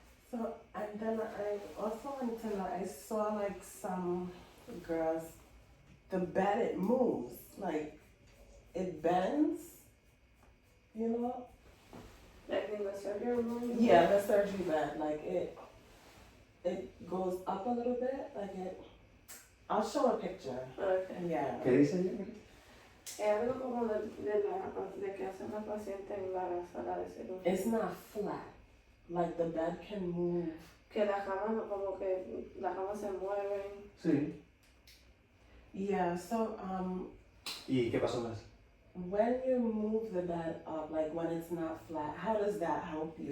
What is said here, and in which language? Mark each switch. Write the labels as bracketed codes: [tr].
[en] So, and then I also wanted to know, I saw like some girls, the bed, it moves, like it bends, you know? Like in the surgery room. Yeah, the surgery bed, like it goes up a little bit, like it, I'll show a picture. Okay. Yeah. [es] ¿Qué dice? Es algo como de que hace una paciente en la sala de cirugía. [en] It's not flat, like the bed can move. [es] Que las camas como que las camas se mueven. Sí. [en] Yeah, so [es] ¿Y qué pasó más? [en] when you move the bed up, like when it's not flat, how does that help you?